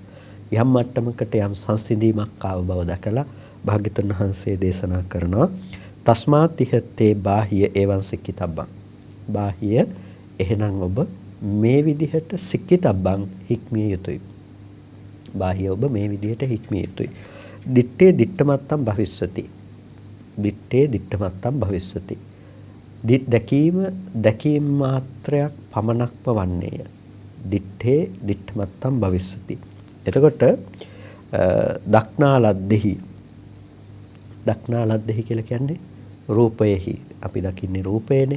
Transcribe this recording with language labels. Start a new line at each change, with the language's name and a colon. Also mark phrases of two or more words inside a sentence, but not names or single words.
Sinhala: යම් මට්ටමකට යම් සංසිඳීමක් ආව බව දැකලා භාග්‍යතුන් වහන්සේ දේශනා කරනවා
Pali: තස්මාත් ඉහත්තේ බාහිය එවං සික්කිතබ්බං.
Sinhala: බාහිය එහෙනම් ඔබ මේ විදිහට සික්කිතබ්බං හික්මිය යුතුයි. බාහිය ඔබ මේ විදිහට හික්මිය යුතුයි.
Pali: දිත්තේ දිත්තමත්තම් භවිස්සති. දිත්තේ දිත්තමත්තම් භවිස්සති.
Sinhala: දැකීම මාත්‍රයක් පමණක්ම වන්නේය.
Pali: දිත්තේ දිත්තමත්තම් භවිස්සති.
Sinhala: එතකොට දක්නා ලද්දෙහි කියලා කියන්නේ රූපයෙහි අපි දකින්නේ රූපේනේ.